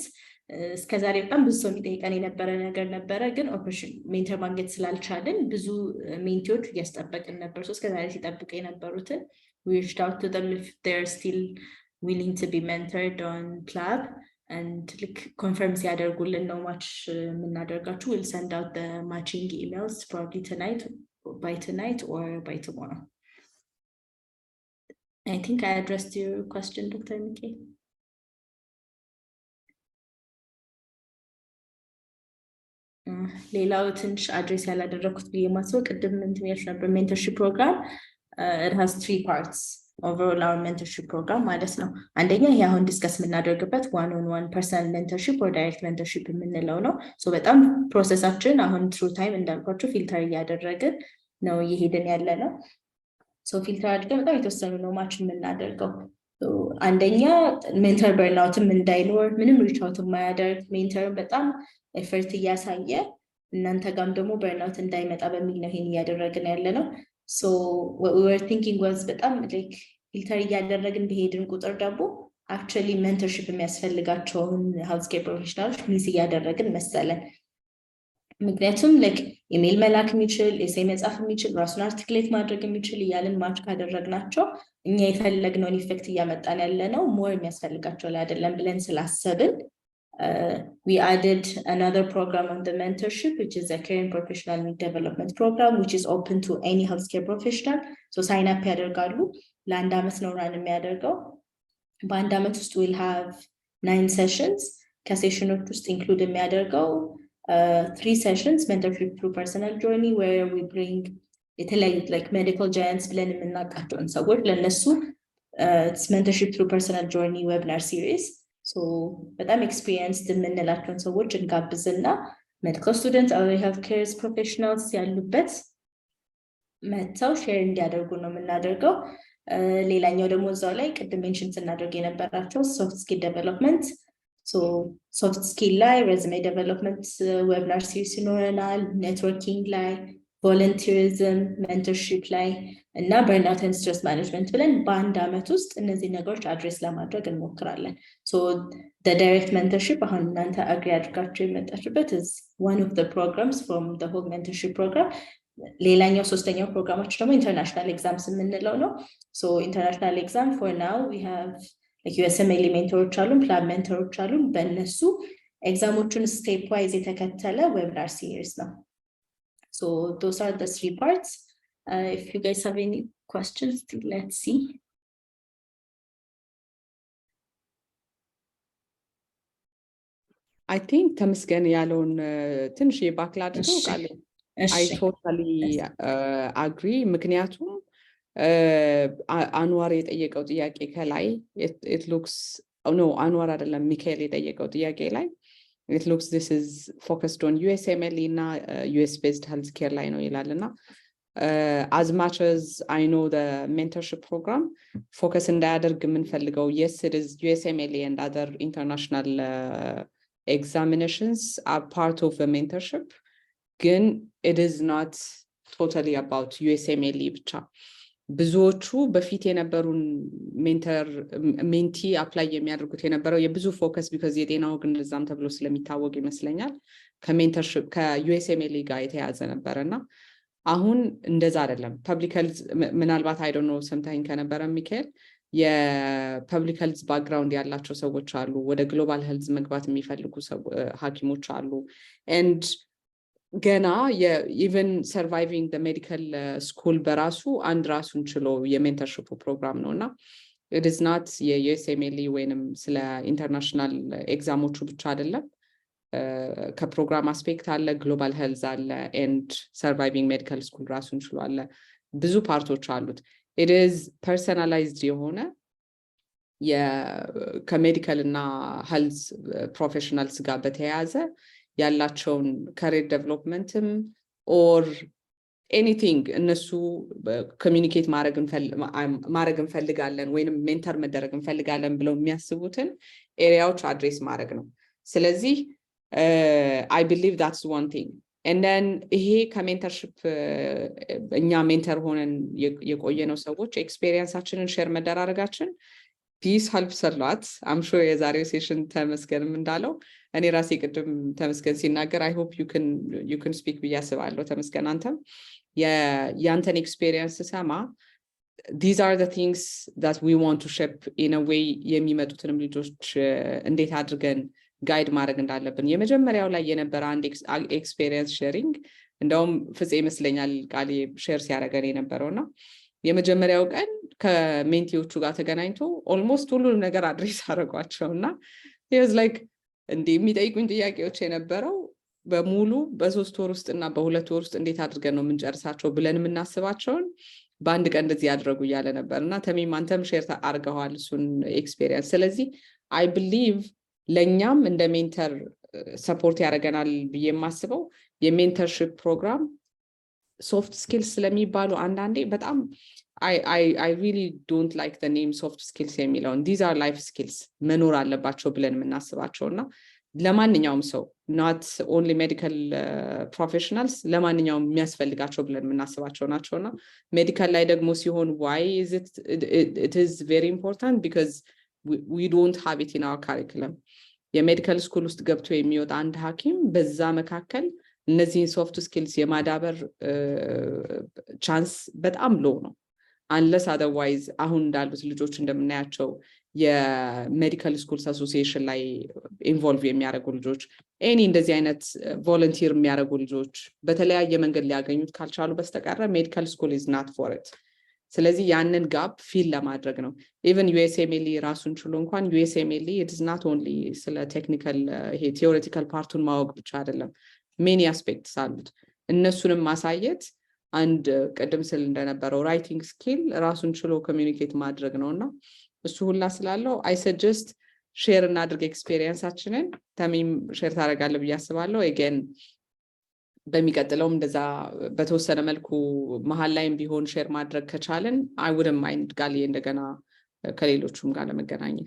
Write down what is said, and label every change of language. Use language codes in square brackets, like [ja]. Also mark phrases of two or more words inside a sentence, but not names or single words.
[am] እስከዛሬ በጣም ብዙ ሰው የሚጠይቀን የነበረ ነገር ነበረ፣ ግን [en] option mentor [am] ማግኘት ስላልቻልን ብዙ ሜንቲዎች እያስጠበቅን ነበር። So እስከዛሬ ሲጠብቁ የነበሩትን [en] we reached out to them if they're still willing to be mentored on PLAB and like confirm [am] ሲያደርጉልን ነው ማች የምናደርጋችሁ። [en] We'll send out the matching emails probably by tonight or by tomorrow. I think I addressed your question, Dr. Mike. [am] ሌላው ትንሽ አድሬስ ያላደረኩት ብዬ ማስበው ቅድም እንትኔሽ ነበር [en] mentorship program. It has 3 parts overall our mentorship program [am] ማለት ነው። አንደኛ ይሄ አሁን ዲስከስ የምናደርግበት [en] one-on-one personal mentorship or direct [am] mentorship የምንለው ነው። ሶ በጣም ፕሮሰሳችን አሁን [en] through time [am] እንዳልኳችሁ ፊልተር እያደረግን ነው እየሄድን ያለ ነው። ሶ ፊልተር አድርገን በጣም የተወሰኑ ነው ማች የምናደርገው። አንደኛ ሜንተር በርናውትም እንዳይኖር ምንም ሪች አውት የማያደርግ ሜንተር በጣም ኤፈርት እያሳየ እናንተ ጋርም ደግሞ በርናውት እንዳይመጣ በሚል ነው ይሄን እያደረግን ያለ ነው። ሶ [en] what we were thinking was [am] በጣም like ፊልተር እያደረግን በሄድን ቁጥር ደግሞ [en] actually mentorship [am] የሚያስፈልጋቸውን [en] healthcare professionals [am] ሚስ እያደረግን መሰለን ምክንያቱም like ኢሜል መላክ የሚችል ኤሴይ መጻፍ የሚችል ራሱን አርቲክሌት ማድረግ የሚችል እያልን ማች ካደረግናቸው እኛ የፈለግነውን ኢፌክት እያመጣን ያለነው ሞር የሚያስፈልጋቸው ላይ አይደለም ብለን ስላሰብን [en] we added another program on the mentorship, which is a career and professional development program, which is open to any healthcare professional. So sign up [am] ያደርጋሉ ለአንድ ዓመት ነው ራን የሚያደርገው በአንድ ዓመት ውስጥ [en] we'll have 9 sessions [am] ከሴሽኖች ውስጥ ኢንክሉድ የሚያደርገው [en] 3 sessions mentorship through personal journey where we bring የተለያዩ like medical giants [am] ብለን የምናውቃቸውን ሰዎች ለነሱ [en] it's mentorship through personal journey webinar series. [am] So በጣም experienced የምንላቸውን ሰዎች እንጋብዝና [en] medical students or healthcare professionals [am] ያሉበት መተው ሼር እንዲያደርጉ ነው የምናደርገው ሌላኛው ደግሞ እዛው ላይ ቅድም ሜንሽን ስናደርግ የነበራቸው [en] soft skill development. So soft skill ላይ resume development webinar series ይኖረናል networking ላይ volunteerism mentorship ላይ እና burnout and stress management [am] ብለን በአንድ ዓመት ውስጥ እነዚህ ነገሮች አድሬስ ለማድረግ እንሞክራለን [en] so the direct mentorship [am] አሁን እናንተ አግሪ አድርጋችሁ የመጣችሁበት [en] is one of the programs from the whole mentorship program [am] ሌላኛው ሶስተኛው ፕሮግራሞች ደግሞ [en] international exams [am] የምንለው ነው [en] so international exam for now we have like USMLE mentors አሉን plan mentors [am] አሉን በእነሱ ኤግዛሞቹን [en] step wise የተከተለ webinar series ነው so those are the 3 parts if you guys have any questions let's see I think [am] ተመስገን ያለውን ትንሽ የባክል አድርገው ቃል [en] I totally agree [am] ምክንያቱም አንዋር የጠየቀው ጥያቄ ከላይ [en] it looks no [am] አንዋር አይደለም ሚካኤል የጠየቀው ጥያቄ ላይ [en] it looks this is focused on USMLE [am] እና [en] US based healthcare [am] ላይ ነው ይላልና as [en] much as I know the mentorship program focus [am] እንዳያደርግ የምንፈልገው [en] yes it is USMLE and other international examinations are part of the mentorship ግን it is not totally about USMLE [am] ብቻ ብዙዎቹ በፊት የነበሩን ሜንቲ አፕላይ የሚያደርጉት የነበረው የብዙ ፎከስ because የጤናው ግን ለዛም ተብሎ ስለሚታወቅ ይመስለኛል ከሜንተርሺፕ ከUSMLE ጋር የተያዘ ነበርና አሁን እንደዛ አይደለም [en] public health [am] ምናልባት [en] I don't know [am] ሰምታኝ ከነበረ ሚካኤል የፐብሊክ ሄልዝ ባክግራውንድ ያላቸው ሰዎች አሉ ወደ [en] global health [am] መግባት የሚፈልጉ ሐኪሞች አሉ and ገና [en] even surviving the medical school [am] በራሱ አንድ ራሱን ችሎ የሜንተርሺፕ ፕሮግራም ነውና [en] it is not [am] የUSMLE ወይንም ስለ ኢንተርናሽናል ኤግዛሞቹ ብቻ አይደለም ከፕሮግራም አስፔክት አለ [en] global health [am] አለ [en] and surviving medical school [am] ራሱን ችሎ አለ ብዙ ፓርቶች አሉት [en] it is personalized [am] የሆነ ከሜዲካል እና [en] health professionals [am] ጋር በተያያዘ ያላቸውን [en] career developmentም or anything [am] እነሱ communicate ማድረግ እንፈልጋለን ወይንም ሜንተር መደረግ እንፈልጋለን ብለው የሚያስቡትን ኤሪያዎች አድሬስ ማድረግ ነው ስለዚህ [en] I believe that's one thing and then [am] ይሄ ከሜንተርሺፕ እኛ ሜንተር ሆነን የቆየነው ሰዎች ኤክስፒሪየንሳችንን ሼር መደራረጋችን [en] this helps a lot I'm sure [am] የዛሬው ሴሽን ተመስገንም እንዳለው እኔ ራሴ ቅድም ተመስገን ሲናገር [en] I hope you can speak [am] ብያስባለሁ ተመስገን አንተም ያንተን ኤክስፒሪየንስ ሰማ [en] these are the things that we want to shape in a way [am] የሚመጡትንም ልጆች እንዴት አድርገን ጋይድ ማድረግ እንዳለብን የመጀመሪያው ላይ የነበረ አንድ ኤክስፒሪየንስ ሼሪንግ እንደውም ፍፄ ይመስለኛል ቃል ሼር ሲያደርገን የነበረውና የመጀመሪያው ቀን ከሜንቲዎቹ ጋር ተገናኝቶ ኦልሞስት ሁሉንም ነገር አድሬስ አደረጓቸውና [en] he was like [am] እንዴ የሚጠይቁኝ ጥያቄዎች የነበረው በሙሉ በ3 ወር ውስጥና በ2 ወር ውስጥ እንዴት አድርገን ነው የምንጨርሳቸው ብለን የምናስባቸውን በአንድ ቀን እንደዚህ ያደረጉ ያለ ነበርና ተሚም አንተም ሼር አድርገዋል እሱን ኤክስፒሪየንስ ስለዚህ I believe ለኛም እንደ ሜንተር ሰፖርት ያደርገናል ብዬ የማስበው የሜንተርሺፕ ፕሮግራም soft [en] skills [am] ስለሚባሉ አንዳንዴ በጣም [en] I really don't like the name soft skills [am] የሚለውን [en] these are life skills [am] መኖር አለባቸው ብለን የምናስባቸውና ለማንኛውም ሰው [en] not only medical professionals [am] ለማንኛውም የሚያስፈልጋቸው ብለን የምናስባቸው ናቸውና ሜዲካል ላይ ደግሞ ሲሆን [en] why is it is very important because we don't have it in our curriculum. [am] የሜዲካል ስኩል ውስጥ ገብቶ የሚወጣ አንድ ሐኪም በዛ መካከል እነዚህን [en] soft skills [am] የማዳበር ቻንስ በጣም ሎው ነው። [en] unless otherwise [am] አሁን እንዳሉት ልጆች እንደምናያቸው የሜዲካል ስኩልስ አሶሲዬሽን ላይ ኢንቮልቭ የሚያደርጉ ልጆች እንደዚህ አይነት ቮለንቲር የሚያደርጉ ልጆች በተለያየ መንገድ ሊያገኙት ካልቻሉ በስተቀር ሜዲካል ስኩል [en] is not for it። [am] ስለዚህ ያንን ጋፕ ፊል ለማድረግ ነው። ኢቨን ዩኤስኤምኤልኢ ራሱን ችሎ እንኳን ዩኤስኤምኤልኢ [en] it is not only [am] ስለ ቴክኒካል ይሄ ቲዮሬቲካል ፓርቱን ማወቅ ብቻ አይደለም፣ [en] many aspects [am] አሉት። እነሱንም ማሳየት አንድ ቅድም ስል እንደነበረው [en] writing skill [am] ራሱን ችሎ ኮሚኒኬት ማድረግ ነውና እሱ ሁላ ስላለው [en] I suggest [am] ሼር እናድርግ ኤክስፒሪየንሳችንን። ተሚም ሼር ታደርጋለህ ብዬ አስባለሁ። again በሚቀጥለውም እንደዛ በተወሰነ መልኩ መሀል ላይም ቢሆን ሼር ማድረግ ከቻለን [en] I wouldn't mind [am] ጋልዬ እንደገና ከሌሎቹም ጋር ለመገናኘት።